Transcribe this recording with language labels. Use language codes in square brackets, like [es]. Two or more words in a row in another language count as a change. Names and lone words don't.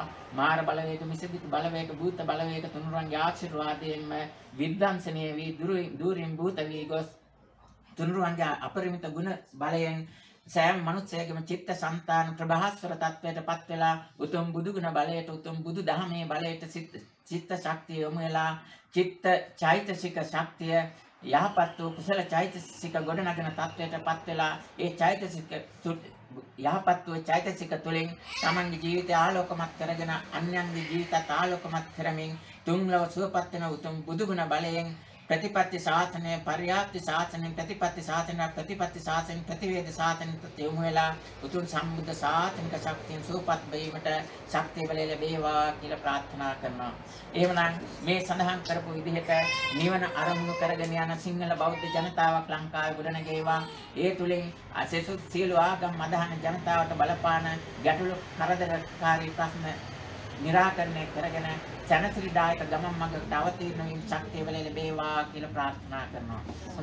[si] මාර බලවේග මිසදිත බලවේග භූත බලවේග තුනුරුවන්ගේ ආශිර්වාදයෙන්ම විද්වංසනීය වී දුරින් භූත වී ගොස් තුනුරුවන්ගේ අපරිමිත ගුණ බලයෙන් සෑම මනුස්සයෙකුම චිත්ත සංතාන ප්‍රභාස්වර තත්වයට පත් වෙලා උතුම් බුදු ගුණ බලයට උතුම් බුදු දහමේ බලයට චිත්ත ශක්තිය යොමු වෙලා චිත්ත චෛතසික ශක්තිය යහපත් වූ කුසල චෛතසික ගොඩනගෙන තත්වයට පත් වෙලා ඒ චෛතසික යහපත් වූ චෛතසික තුළින් තමන්ගේ ජීවිතය ආලෝකමත් කරගෙන අන්‍යයන්ගේ ජීවිතත් ආලෝකමත් කරමින් තුන්ලොව සුවපත් වෙන උතුම් බුදු ගුණ බලයෙන් [pi] प्रतिपत्ति शासने पर्याप्ति शासने प्रतिपत्ति शासन प्रतिपत्ति शासन प्रतिवेद शासन [si] යොමු වෙලා උතුම් සම්බුද්ධ ශාසනික ශක්තියෙන් සූපත් වීමට ශක්තිය බල ලැබේවා කියලා ප්‍රාර්ථනා කරනවා. එහෙමනම් මේ සඳහන් කරපු විදිහට නිවන අරමුණු කරගෙන යන සිංහල බෞද්ධ ජනතාවක් ලංකාවේ ගොඩනගේවා. ඒ තුලින් අසෙසු සියලු ආගම් අදහන ජනතාවට බලපාන ගැටලු කරදරකාරී ප්‍රශ්න निराकरणे කරගෙන සැනසිලිදායක ගමන් මඟකට අවතීර්ණ වීම ශක්තිය වල ලැබේවා කියලා ප්‍රාර්ථනා කරනවා.